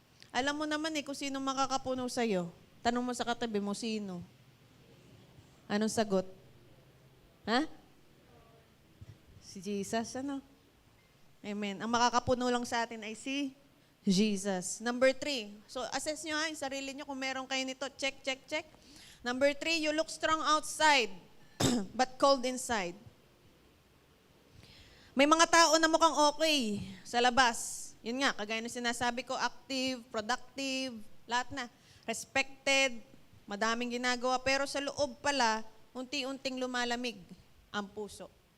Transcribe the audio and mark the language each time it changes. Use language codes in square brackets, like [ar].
[tl] Alam mo naman kung sino makakapuno sa'yo. Tanong mo sa katabi mo, sino? Anong sagot? Ha? Si Jesus, ano? Amen. Ang makakapuno lang sa atin ay si Jesus. Number 3. So, assess nyo yung sarili nyo kung meron kayo nito. Check, check, check. [en] Number 3, you look strong outside, but cold inside. [tl] May mga tao na mukhang okay sa labas. Yun nga, kagaya ng sinasabi ko, active, productive, lahat na. Respected, madaming ginagawa. Pero sa loob pala, unti-unting lumalamig ang puso.